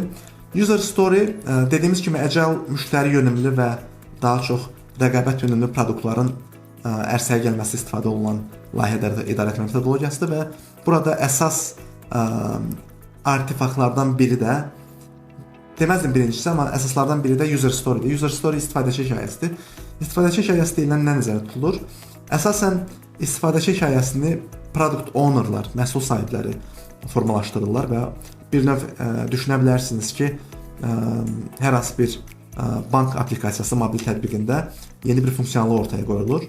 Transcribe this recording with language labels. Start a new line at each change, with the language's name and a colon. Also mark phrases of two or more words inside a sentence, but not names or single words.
English: User story
Azerbaijani: dediyimiz kimi Agile müştəri yönümlü və daha çox rəqabət yönümlü produktların ərsəyə gəlməsi istifadə olunan layihə idarəetmə metodologiyasıdır və burada əsas artefaktlardan biri də deməzdim birincisi, amma əsaslardan biri də
English: user story-dir. User story
Azerbaijani: istifadəçi hekayəsidir. İstifadəçi hekayəsi deyilən nə nəzərdə tutulur? Əsasən istifadəçi hekayəsini
English: product ownerlar,
Azerbaijani: məhsul sahibləri formalaşdırırlar və bir növ düşünə bilərsiniz ki, hər hansı bir bank aplikasiyası mobil tətbiqində yeni bir funksiyonallıq ortaya qoyulur.